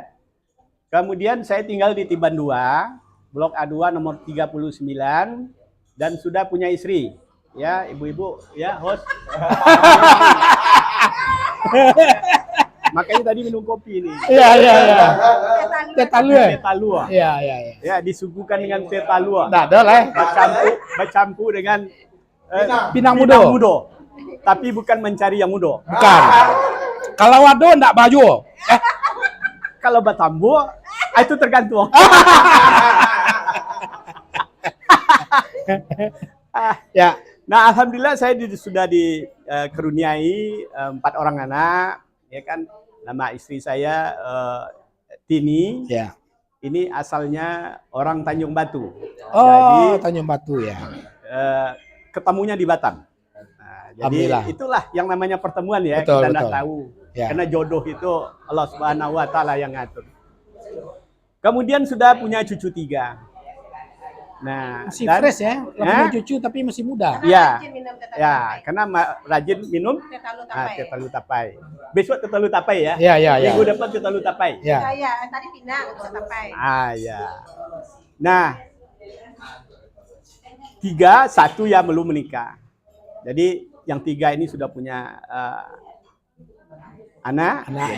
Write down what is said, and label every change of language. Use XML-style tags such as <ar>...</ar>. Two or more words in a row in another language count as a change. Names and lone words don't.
<id>Kemudian saya tinggal di Tiban 2, Blok A2 nomor 39 dan sudah punya istri. Ya, ibu-ibu, ya, host. Makanya tadi minum kopi ini. Iya. Tetalua. Teh talua. Iya. Ya, disuguhkan dengan teh talua. Nah, ada lah. Bercampur dengan Pinang pinang mudo. mudo. Tapi bukan mencari yang mudo.</id> <min>Bukan. Kalau wado ndak baju. Kalau batambu,</min> <id>itu tergantung. Ya. Nah, alhamdulillah saya sudah dikeruniai 4 orang anak, ya kan. Nama istri saya Tini. Ya. Ini asalnya orang Tanjung Batu. Oh, Jadi Tanjung Batu ya. ketemunya di Batam. Nah, jadi Alhamdulillah. itulah yang namanya pertemuan ya. Betul, Kita tidak betul. tahu. Ya. Karena jodoh itu</id> <ar>Allah Subhanahu Wa Taala</ar> <id>yang ngatur. Kemudian sudah punya cucu 3. Nah, Masih fresh ya. Punya Hah? cucu tapi masih muda. Ya. Rajin minum teh talu Ya, tapai. karena rajin minum Teh talu teh tapai. talu tapai. Besok teh talu tapai ya. Ya. Minggu depan teh talu tapai. Ya. Ya, tadi pinang teh tapai. Ya. Nah, 3, 1 yang belum menikah. Jadi yang 3 ini sudah punya anak, jadi</id>